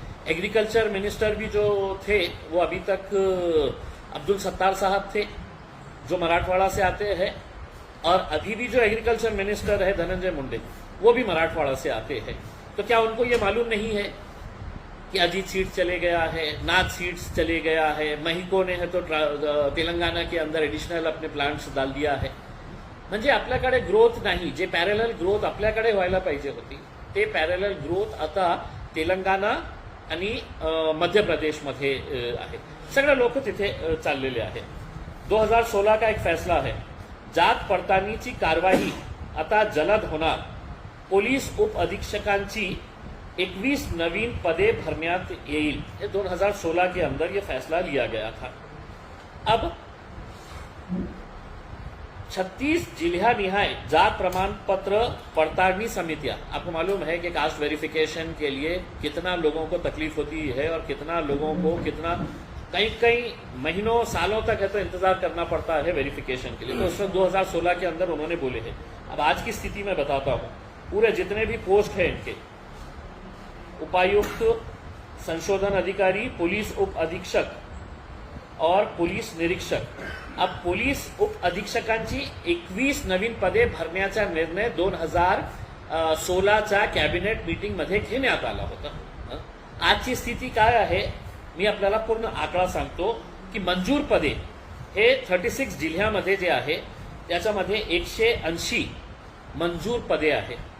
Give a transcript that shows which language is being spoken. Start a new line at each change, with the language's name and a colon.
Hindi: Agriculture minister भी जो थे वो अभी तक अब्दुल सत्तार साहब थे जो मराठवाड़ा से आते हैं, और अभी भी जो एग्रीकल्चर मिनिस्टर है धनंजय मुंडे, वो भी मराठवाड़ा से आते हैं। तो क्या उनको ये मालूम नहीं है कि अजीत सीड्स चले गया है, नाथ सीड्स चले गया है, महिको ने है तो तेलंगाना के अंदर एडिशनल अपने प्लांट्स डाल दिया है।
Marathi: म्हणजे आपल्याकडे ग्रोथ नाही, जे पॅरलल ग्रोथ आपल्याकडे व्हायला पाहिजे होती, ते पॅरलल ग्रोथ आता तेलंगाना आणि मध्य प्रदेशमध्ये आहे. सगळे लोक तिथे चाललेले आहेत.
Hindi: 2016 का एक फैसला है,
Marathi: जात पडताळणीची कारवाई आता जलद होणार. पोलीस उप अधीक्षकांची 21 नवीन पदे भरण्यात येईल.
Hindi: ये 2016 के अंदर ये फैसला लिया गया था. अब 36 जिला निहाय जात प्रमाण पत्र पड़तालनी समितियां, आपको मालूम है कि कास्ट वेरिफिकेशन के लिए कितना लोगों को तकलीफ होती है और कितना लोगों को कितना कई महीनों सालों तक है तो इंतजार करना पड़ता है वेरिफिकेशन के लिए. तो उसमें 2016 के अंदर उन्होंने बोले हैं. अब आज की स्थिति में बताता हूं, पूरे जितने भी पोस्ट हैं इनके, उपायुक्त, संशोधन अधिकारी, पुलिस उप अधीक्षक और पुलिस निरीक्षक.
Marathi: अब पोलीस उप अधीक्षकांची 21 नवीन पदे भरण्याचा निर्णय 2016च्या कॅबिनेट मीटिंगमध्ये घेण्यात आला होता. आजची स्थिती काय आहे मी आपल्याला पूर्ण आकडा सांगतो की मंजूर पदे हे 36 जिल्ह्यामध्ये जे आहे त्याच्यामध्ये 180 मंजूर पदे आहे.